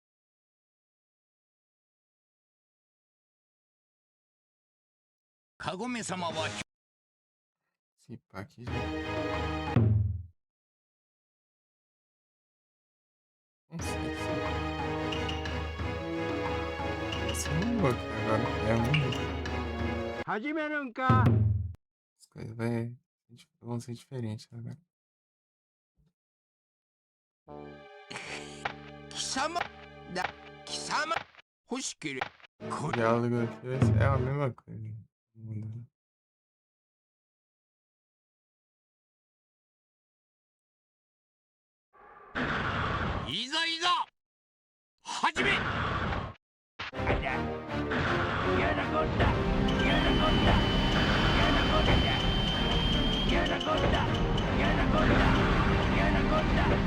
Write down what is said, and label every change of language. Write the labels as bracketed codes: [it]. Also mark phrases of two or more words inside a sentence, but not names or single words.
[ja] カゴメ様は [pt] Se pá aqui já. Não sei se. Esse mundo aqui agora é um. [ja] 始めるんか。 [pt] As coisas vão ser diferentes agora. [ja] 貴様だ貴様欲しければ [pt] O diálogo aqui vai ser a mesma coisa. Não muda. [ja] いざいざ始め。やだこったやだこったやだこったやだこったやだこったやだこった